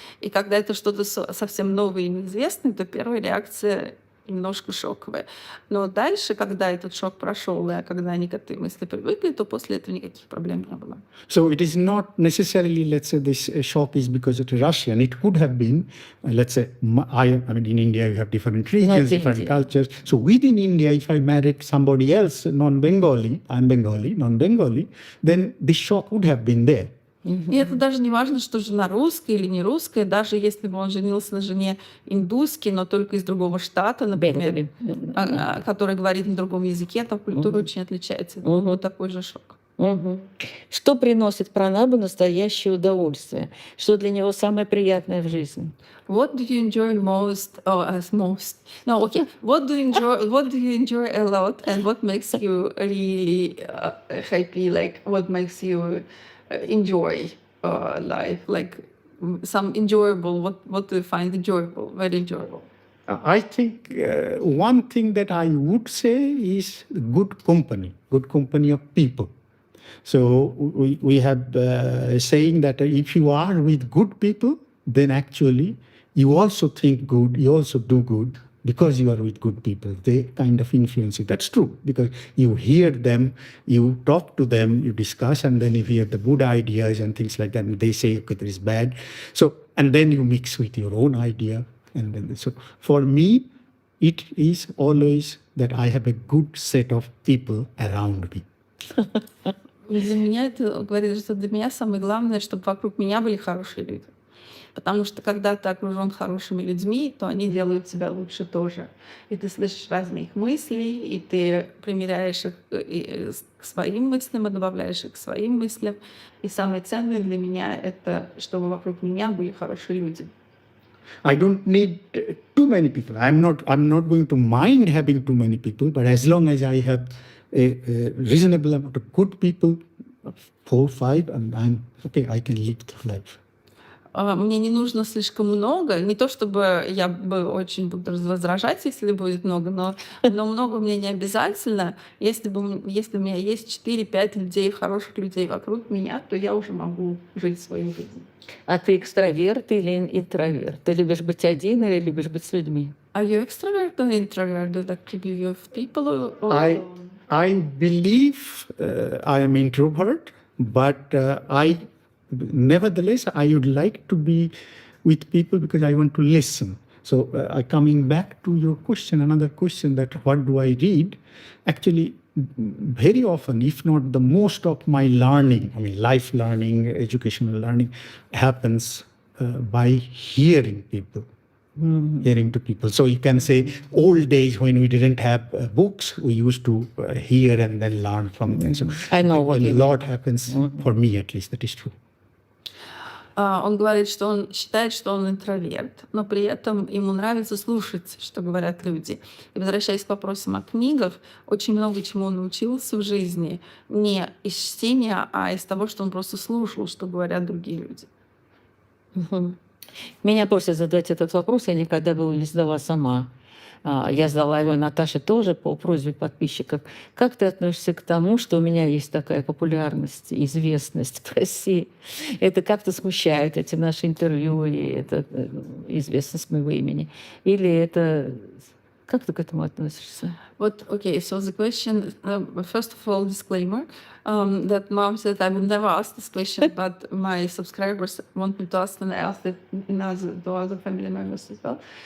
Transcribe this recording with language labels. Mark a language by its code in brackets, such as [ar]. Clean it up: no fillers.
[ru] И когда это что-то совсем новое и неизвестное, то первая реакция немножко шоковая. Но дальше, когда этот шок прошел, и когда они к этой мысли привыкли, то после этого никаких проблем не было. [en] So it is not necessarily, let's say, this shock is because it's Russian. It could have been, let's say, I mean, in India you have different regions, different cultures. So within India, if I married somebody else, non-Bengali, I'm Bengali, non-Bengali, then this shock would have been there. [ru] И это даже не важно, что жена русская или не русская, даже если бы он женился на жене индусской, но только из другого штата, например, который говорит на другом языке, там культура очень отличается. Вот такой же шок. Что приносит Пранабу настоящее удовольствие? Что для него самое приятное в жизни? [en] What do you enjoy most? No, okay. What do you enjoy a lot, and what makes you really happy? Like, what makes you enjoy life? Like, some enjoyable. What do you find enjoyable? Very enjoyable. I think one thing that I would say is good company of people. So we have a saying that if you are with good people, then actually you also think good, you also do good because you are with good people. They kind of influence you. That's true because you hear them, you talk to them, you discuss, and then you hear the good ideas and things like that. And they say, okay, this is bad. So, and then you mix with your own idea. And then, so for me, it is always that I have a good set of people around me. [ru] Для меня это говорит, что для меня самое главное, чтобы вокруг меня были хорошие люди. Потому что когда ты окружен хорошими людьми, то они делают тебя лучше тоже. И ты слышишь разные их мысли, и ты примеряешь их к своим мыслям, и добавляешь их к своим мыслям. И самое ценное для меня — это чтобы вокруг меня были хорошие люди. [en] I don't need too many people. I'm not going to mind having too many people, but as long as I have a reasonable amount of good people, 4, 5, and I'm okay, I can live the life. [ru] мне не нужно слишком много. Не то чтобы я бы очень буду возражать, если будет много, но много мне не обязательно. Если у меня есть 4-5 людей, хороших людей вокруг меня, то я уже могу жить свою жизнь. А ты экстраверт или интроверт? Ты любишь быть один или любишь быть с людьми? [en] Are you extrovert or introvert? Do you like to be with people or I believe I am introvert, but nevertheless I would like to be with people because I want to listen. So coming back to your question, another question that what do I read? Actually, very often, if not the most of my learning, I mean life learning, educational learning, happens by hearing people. Hearing to people. So you can say old days when we didn't have books, we used to hear and then learn from them. So I know what a you lot happens, for me at least, that is true. [ru] Он говорит, что он считает, что он интроверт, но при этом ему нравится слушать, что говорят люди. И возвращаясь к вопросам о книгах, очень много чему он научился в жизни не из чтения, а из того, что он просто слушал, что говорят другие люди. Меня просят задать этот вопрос, я никогда бы его не задала сама. Я задала его Наташе тоже по просьбе подписчиков. Как ты относишься к тому, что у меня есть такая популярность, известность в России? Это как-то смущает эти наши интервью и это известность моего имени? Или это... Как ты к этому относишься? [en] Okay, so the question, first of all, disclaimer, that mom said I will never ask this question, but my subscribers want me to ask, and I asked it to other family members as well.